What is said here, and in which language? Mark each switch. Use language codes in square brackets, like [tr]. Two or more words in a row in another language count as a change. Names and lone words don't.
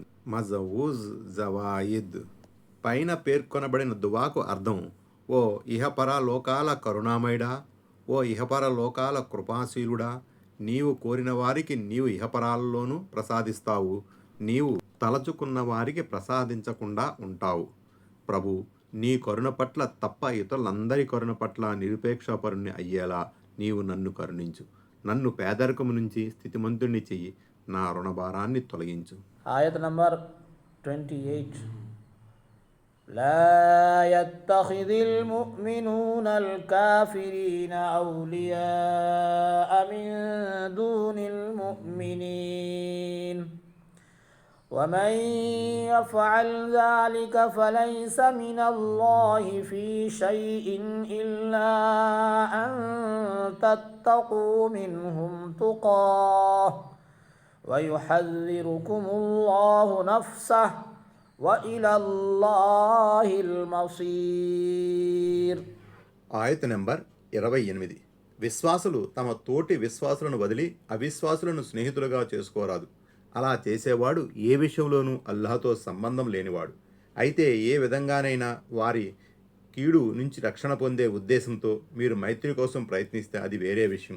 [te] మజవూజ్ జవాయిద్ పైన పేర్కొనబడిన దువాకు అర్థం: ఓ ఇహపర లోకాల కరుణామయుడా, ఓ ఇహపర లోకాల కృపాశీలుడా, నీవు కోరిన వారికి నీవు ఇహపరాల్లోనూ ప్రసాదిస్తావు, నీవు తలచుకున్న వారికి ప్రసాదించకుండా ఉంటావు. ప్రభు, నీ కరుణ పట్ల తప్ప ఇతరులందరి కరుణ పట్ల నిరుపేక్షపరుణ్ణి అయ్యేలా నీవు నన్ను కరుణించు. నన్ను పేదరికము నుంచి స్థితిమంతుణ్ణి చెయ్యి, నా రుణభారాన్ని తొలగించు. [hi] आयत नंबर 28 [ar] لا يتخذ المؤمنون الكافرين أولياء من دون المؤمنين ومن يفعل ذلك فليس من الله في شيء إلا أن تتقوا منهم تقاه ويحذركم الله نفسه وإلى الله المصير. [te] ఆయత నెంబర్ 28. విశ్వాసులు తమ తోటి విశ్వాసులను వదిలి అవిశ్వాసులను స్నేహితులుగా చేసుకోరాదు. అలా చేసేవాడు ఏ విషయంలోనూ అల్లాహతో సంబంధం లేనివాడు. అయితే ఏ విధంగానైనా వారి కీడు నుంచి రక్షణ పొందే ఉద్దేశంతో మీరు మైత్రి కోసం ప్రయత్నిస్తే అది వేరే విషయం.